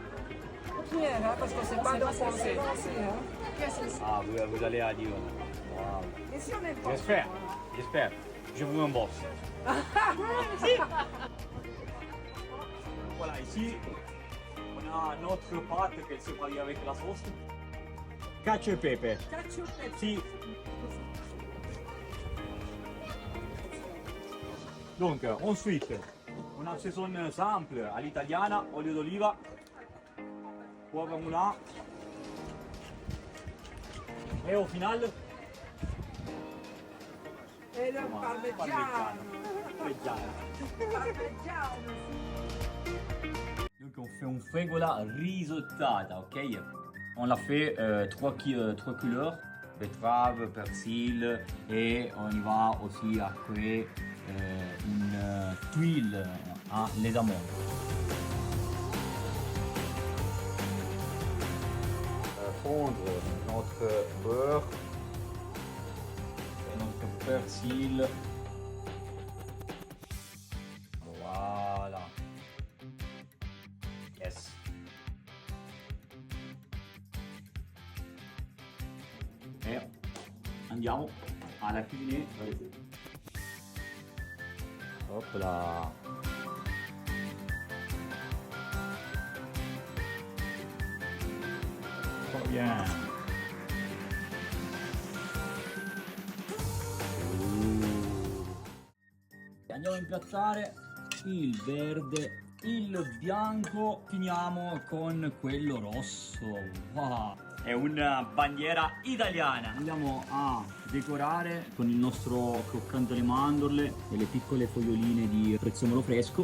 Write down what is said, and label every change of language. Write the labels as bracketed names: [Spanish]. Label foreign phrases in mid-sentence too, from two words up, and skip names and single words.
[French] Pierre, parce que c'est pas dans français. Qu'est-ce que c'est? Ah, vous allez à Lyon. Wow. Et si on est pas J'espère, j'espère. Je vous rembourse. Voilà, ici, on a notre pâte qu'elle se marie avec la sauce. [Italian] Cacio e pepe. Cacio e pepe. Si. [French] Donc, ensuite, on assaisonne simple à l'italiana, [Italian] olio d'oliva, [French] poivre moulin. Et au final, [Italian] E il parmigiano. parmigiano. Parmigiano. [French] Donc on fait un [Italian] fregola risottata, [French] ok? on l'a fait trois couleurs, betterave, persil, et on y va aussi à créer une tuile à les amandes. Fondre notre beurre et notre persil. Voilà. Yes. [Italian] E andiamo alla fine. [French] Hop là. Trop bien. [Italian] Andiamo a impiattare il verde, il bianco, finiamo con quello rosso. Wow. È una bandiera italiana. Andiamo a decorare con il nostro croccante alle mandorle e le piccole foglioline di prezzemolo fresco.